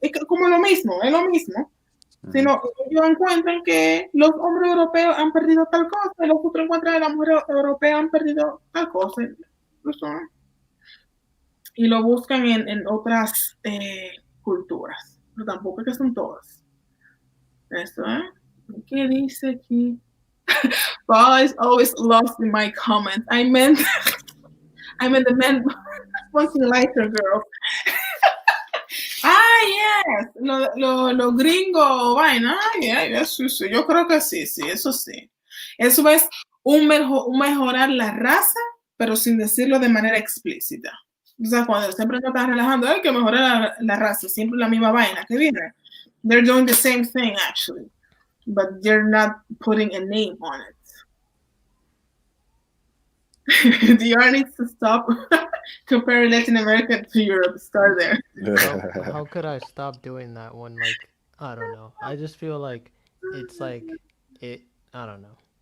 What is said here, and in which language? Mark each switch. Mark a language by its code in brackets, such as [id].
[es] Es como lo mismo, es lo mismo. Sino ellos encuentran que los hombres europeos han perdido tal cosa y los otros encuentran que las mujeres europeas han perdido tal cosa. Y lo buscan en otras culturas, pero tampoco es que son todas. Eso, ¿Qué dice aquí? [en] Paul is always lost in my comments. I meant the men wanting lighter girls. Yes, [es] lo gringo, vaina. Eso sí, yo creo que sí, eso sí. Eso es un mejorar la raza, pero sin decirlo de manera explícita. O sea, cuando siempre no están relajando, hay que mejorar la raza, siempre la misma vaina que viene. [en] They're doing the same thing, actually, but they're not putting a name on it. The art needs to stop comparing Latin America to Europe. Start there. How could I stop doing that when, like, I don't know. I just feel like it's like I don't know.